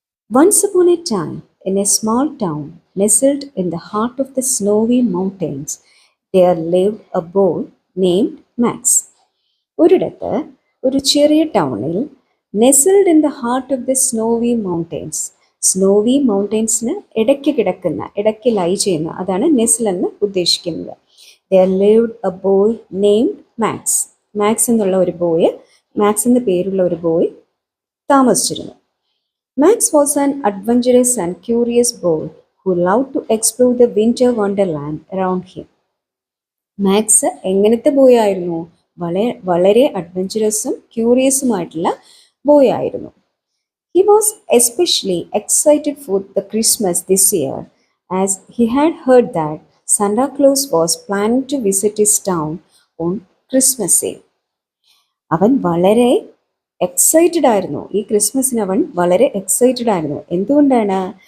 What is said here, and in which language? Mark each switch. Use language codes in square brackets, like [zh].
[en] Once upon a time, in a small town nestled in the heart of the snowy mountains, there lived a boy named Max. [ml] ഒരിടത്ത് ഒരു ചെറിയ ടൗണിൽ [en] nestled in the heart of the snowy mountains, [ml] snowy മൗണ്ടെയ്ൻസിന് ഇടയ്ക്ക് ലൈ ചെയ്യുന്ന, അതാണ് നെസിൽ എന്ന് ഉദ്ദേശിക്കുന്നത്. [en] There lived a boy named Max. [ml] Max എന്നുള്ള ഒരു ബോയ്, മാക്സ് എന്ന പേരുള്ള ഒരു ബോയ് താമസിച്ചിരുന്നു. [en] Max was an adventurous and curious boy who love to explore the winter wonderland around him. [ml] Max എങ്ങനത്തെ ബോയ് ആയിരുന്നു? വളരെ അഡ്വഞ്ചറസും ക്യൂറിയസുമായിട്ടുള്ള ബോയ് ആയിരുന്നു. [en] He was especially excited for the Christmas this year, as he had heard that Santa Claus was planning to visit his town on Christmas Eve. [ml] അവൻ വളരെ excited ആയിരുന്നു, ഈ ക്രിസ്മസിന് അവൻ വളരെ എക്സൈറ്റഡ് ആയിരുന്നു. എന്തുകൊണ്ടാണ്?